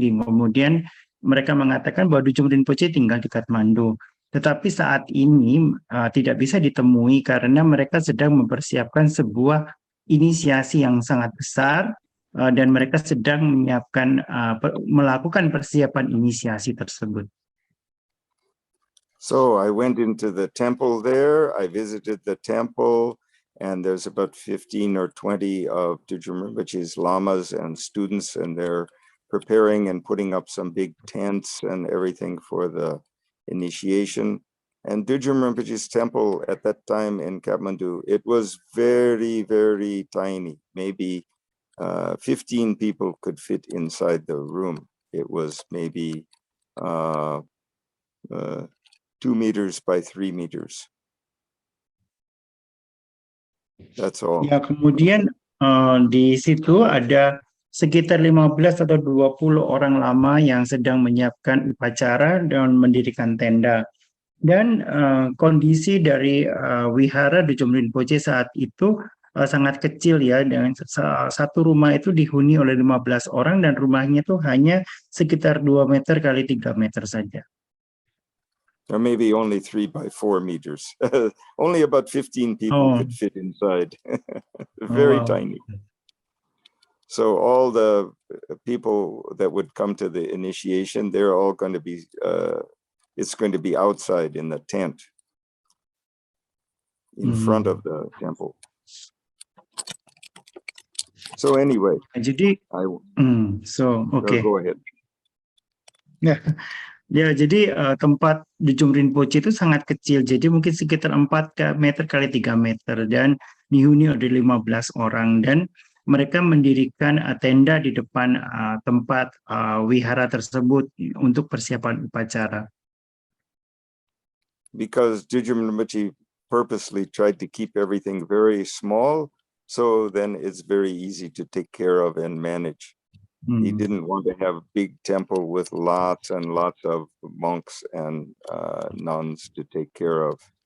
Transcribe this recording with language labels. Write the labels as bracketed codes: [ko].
[id] Kemudian mereka mengatakan bahwa Dujung Rinpoche tinggal di Kathmandu. Tetapi saat ini tidak bisa ditemui karena mereka sedang mempersiapkan sebuah inisiasi yang sangat besar dan mereka sedang melakukan persiapan inisiasi tersebut. [en] So I went into the temple there, I visited the temple, and there's about 15 or 20 of Dujum Rinpoche's lamas and students, and they're preparing and putting up some big tents and everything for the initiation. And Dujum Rinpoche's temple at that time in Kathmandu, it was very, very tiny. Maybe 15 people could fit inside the room. It was maybe 2 meters by 3 meters. That's all. [id] Ya, kemudian di situ ada sekitar 15 atau 20 orang lama yang sedang menyiapkan upacara dan mendirikan tenda. Dan kondisi dari wihara Dujung Rinpoche saat itu sangat kecil ya, dengan satu rumah itu dihuni oleh 15 orang dan rumahnya itu hanya sekitar 2 meter kali 3 meter saja. [en] Or maybe only 3 by 4 meters. Only about 15 people could fit inside. Very tiny. So all the people that would come to the initiation, they're all going to be, it's going to be outside in the tent in front of the temple. So anyway, [id] jadi, okay. [en] Go ahead. [id] Ya, jadi tempat Dujung Rinpoche itu sangat kecil, jadi mungkin sekitar 4 meter kali 3 meter dan dihuni oleh 15 orang, dan mereka mendirikan tenda di depan tempat wihara tersebut untuk persiapan upacara. [en] Because Dujum Rinpoche purposely tried to keep everything very small, so then it's very easy to take care of and manage. He didn't want to have a big temple with lots and lots of monks and nuns to take care of.